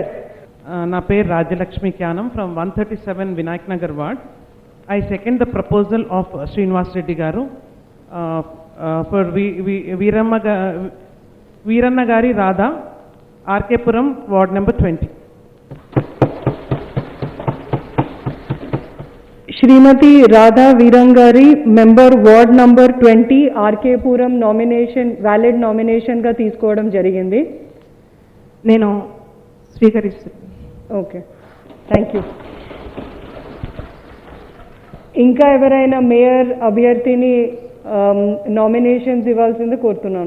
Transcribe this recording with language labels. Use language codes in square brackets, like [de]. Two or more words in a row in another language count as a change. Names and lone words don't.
[te] నా పేరు రాజ్యలక్ష్మి క్యానం ఫ్రమ్ 137 వినాయక్ నగర్ వార్డ్. [en] I second the proposal of శ్రీనివాస్ రెడ్డి గారు ఫర్ వీరన్న గారి రాధా, ఆర్కేపురం ward number 20. [te] श्रीमती राधा वीरंगारी [en] member ward number [te] 20 आरकेपुरम [en] nomination valid nomination [te] గా తీసుకోవడం జరిగింది. నేను స్వీకరిస్తున్నాను. [en] okay, thank you. [te] ఇంకా ఎవరైనా మేయర్ అభ్యర్థిని నామినేషన్స్ ఇవ్వాల్సింది కోరుతున్నాను.